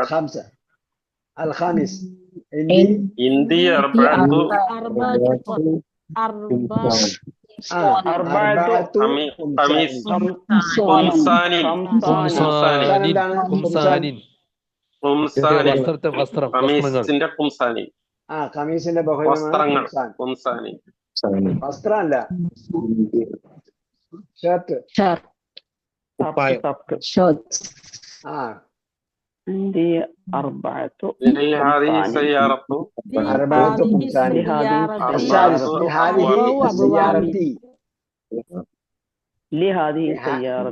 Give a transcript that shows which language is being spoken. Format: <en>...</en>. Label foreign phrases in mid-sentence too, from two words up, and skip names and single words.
<ar>خمسة. الخامس عندي أربعة أربعة قميص قمصان قمصان</ar> <ml>വസ്ത്രം വസ്ത്രങ്ങൾ</ml> <ar>قميصിന്റെ قمصان</ar> <ml>ഖമീസിന്റെ ബഹുവചനമാണ് വസ്ത്രങ്ങൾ قمصان വസ്ത്രമല്ല, ഷർട്ട്.</ml> <ar>عندي أربعة هذه سيارة أربعة قمصان. السادس لهذه السيارة لهذه السيارة</ar>